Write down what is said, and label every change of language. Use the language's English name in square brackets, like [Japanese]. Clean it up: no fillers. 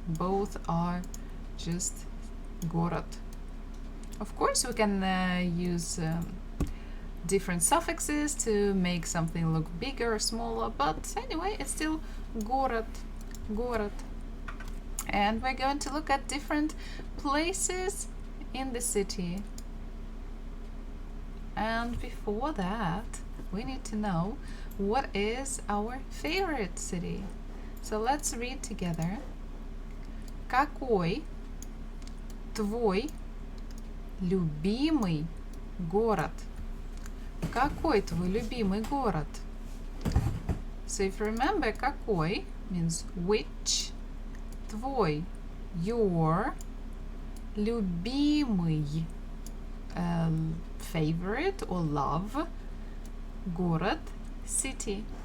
[English] Both are just город. Of course, we can use different suffixes to make something look bigger or smaller, but anyway, it's still город, город. And we're going to look at different places in the city. And before that, we need to know what is our favorite city. So let's read together. [Russian] Какой твой любимый город? Какой твой любимый город? [English] So if you remember, какой means which, твой, your, любимый, favorite or love, город, city.